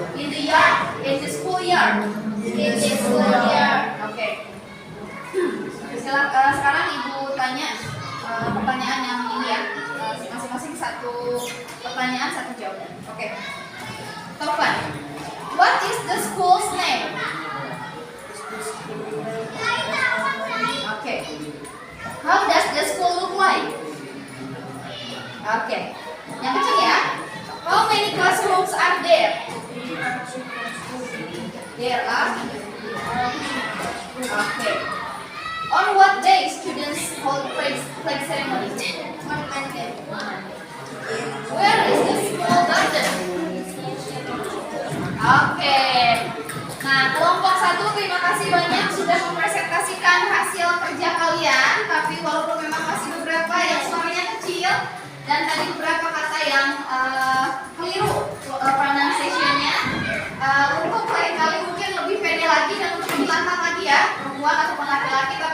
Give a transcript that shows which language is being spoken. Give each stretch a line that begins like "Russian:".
English: In the yard, in the school yard. In the schoolyard.
Indonesian: Oke. Sekarang ibu tanya pertanyaan yang ini ya. Masing-masing satu pertanyaan, satu jawaban. Oke. Topan.
English: What is the school's name? Oke. How does the school look like? Oke.
Indonesian: Yang kecil ya.
English: How many classrooms are there? There are. Okay. On what day students hold flag ceremony? On Monday. Where is the school garden?
Indonesian: Oke. Nah, kelompok 1 terima kasih banyak sudah mempresentasikan hasil kerja kalian. Tapi walaupun memang masih beberapa yang suaranya kecil dan tadi beberapa kata yang keliru pronunciation-nya, untuk lain kali mungkin lebih pede lagi dan lebih lantang lagi ya, perempuan ataupun laki-laki.